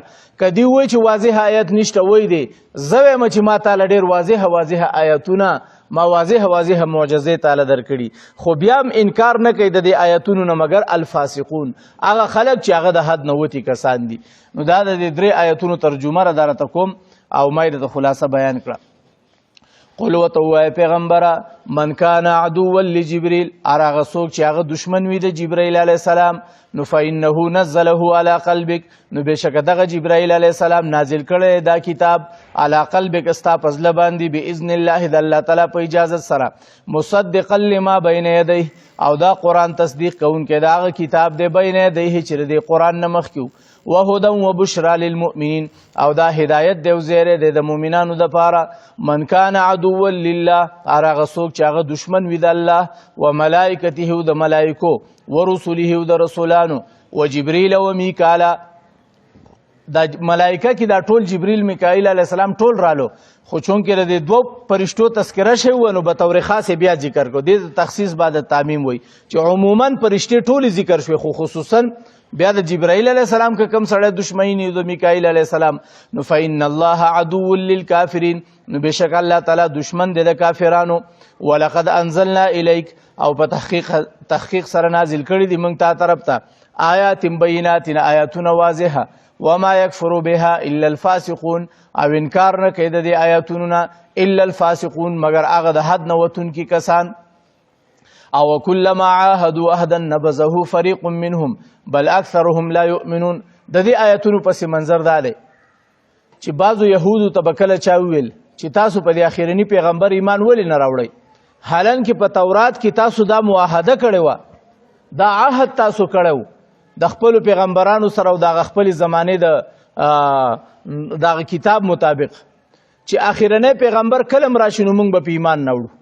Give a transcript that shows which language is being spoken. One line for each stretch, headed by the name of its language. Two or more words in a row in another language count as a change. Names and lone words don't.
Pashto: که دوی وایي چې واضح آیت نشته، وایي دی زه وایم چې ما تعالی ډېر واضح آیتونه، ما واضح معجزې تعالی درکړي، خو بیا هم انکار نه کوي د دې آیتونو نه مګر الفاسقون، هغه خلک چې هغه د حد نه وتي کسان دي. نو دا د دې درې آیتونو ترجمه را درته کوم او ما یې درته خلاصه بیان کړه. قل ورته ووایه پیغمبره
Arabic: من کان عدوا لجبریل،
Pashto: هغه څوک چې هغه دشمن وي د جبرائیل
Arabic: علیه السلام
Pashto: نو فإنه
Arabic: نزله علی قلبک،
Pashto: نو بېشکه دغه جبرائیل
Arabic: علیه السلام
Pashto: نازل کړی دا کتاب
Arabic: علی قلبک
Pashto: ستا په زړه باندې
Arabic: بإذن الله
Pashto: د الله تعالی په اجازت سره،
Arabic: مصدقا لما بین یدیه،
Pashto: او دا قرآن تصدیق کوونکی د هغه کتاب دی
Arabic: بین یدیه
Pashto: چې د قرآن نه مخکې و،
Arabic: وهدى وبشرى للمؤمنین،
Pashto: او دا هدایت دی او زیری دی د مؤمنانو دپاره.
Arabic: من کان عدوا لله،
Pashto: هغه څوک چې هغه دشمن وي د الله
Arabic: و ملائکته
Pashto: او د ملائکو
Arabic: و رسوله
Pashto: او د رسولانو
Arabic: و جبریل و میکالا.
Pashto: دا ملائکه کې دا ټول جبریل میکائیل
Arabic: علیه السلام
Pashto: ټول رالو، خو چونکې د دوو فرشتو تذکره شوی و نو به طور خاص بیا ذکر کو، دې تخصیص بعد تعمیم وی چې عموما فرشتې ټولې ذکر شوی، خو خصوصا بیا د جبرائیل
Arabic: علیه السلام
Pashto: که کم سړی دشمنی د میکائیل
Arabic: علیه السلام
Pashto: نو
Arabic: فإن الله عدو للکافرین،
Pashto: نو بېشک الله تعالی دشمن دی د کافرانو.
Arabic: ولقد انزلنا الیک،
Pashto: او په تحقیق سره نازل کړي دي موږ تا طرف ته
Arabic: آیات بینات،
Pashto: آیاتونه واضحه،
Arabic: وما یکفر بها الا الفاسقون،
Pashto: او انکار نه کوي د دې آیاتونو نه
Arabic: الا الفاسقون
Pashto: مگر هغه د حد نه وتونکي کسان.
Arabic: او کلما عاهدوا عهدا نبذه فریق منهم بل اکثرهم لا یؤمنون.
Pashto: د دې آیاتونو پس منظر دا دی چې بعضو یهودو ته به کله چا وویل چې تاسو په دې اخرني پیغمبر ایمان ولې نه راوړئ، حالانکه په تورات کې تاسو دا معاهده کړې وه، دا عهد تاسو کړی و د خپلو پیغمبرانو سره او د خپلې زمانې د دغه کتاب مطابق چې اخرنی پیغمبر کله هم راشي نو موږ به په ایمان نه وړو.